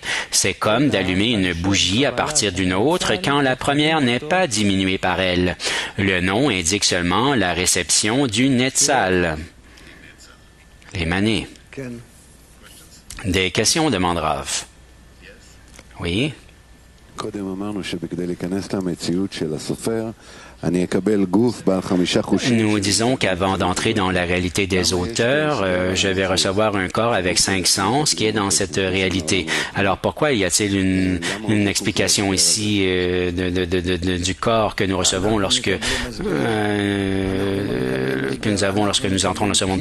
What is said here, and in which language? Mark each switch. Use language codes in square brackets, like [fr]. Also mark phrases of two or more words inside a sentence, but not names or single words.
[fr] C'est comme d'allumer une bougie à partir d'une autre quand la première n'est pas diminuée par elle. Le nom indique seulement la réception du Netzal, l'émané. Des questions, demande Rav. Oui. [he] קודם אמרנו שבכדי להיכנס למציאות של הסופר, אני אקבל גוף בעל 5 חושים. [fr] Nous disons qu'avant d'entrer dans la réalité des auteurs, je vais recevoir un corps avec 5 sens qui est dans cette réalité. Alors pourquoi y a-t-il une explication ici du corps que nous recevons lorsque nous entrons dans ce monde?